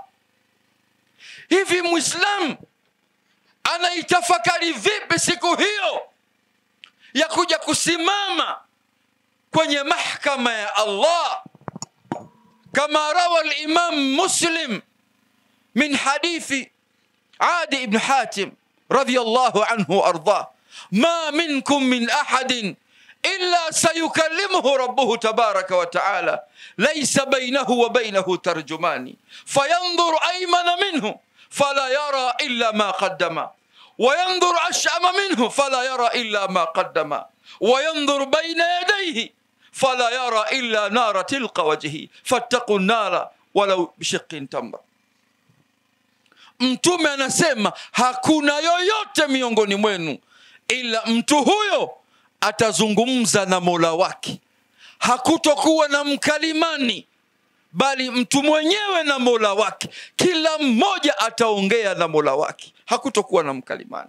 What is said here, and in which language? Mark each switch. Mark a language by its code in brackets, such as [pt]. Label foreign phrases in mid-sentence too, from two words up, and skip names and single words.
[sw] Hivi Muislam anaitafakari vipi siku hiyo ya kuja kusimama kwenye mahakama ya Allah? [ar] كما روى الإمام مسلم من حديث عدي بن حاتم رضي الله عنه أرضه ما منكم من أحد إلا سيكلمه ربه تبارك وتعالى ليس بينه وبينه ترجمان فينظر أيمن منه فلا يرى إلا ما قدم وينظر أشأم منه فلا يرى إلا ما قدم وينظر بين يديه فلا يرى إلا نار تلقى وجهه فاتقوا النار ولو بشق تمر. [sw] Mtume anasema hakuna yoyote miongoni mwenu ila mtu huyo atazungumza na Mola wake. Hakutokuwa na mkalimani, bali mtu mwenyewe na Mola wake. Kila mmoja ataongea na Mola wake, hakutokuwa na mkalimani.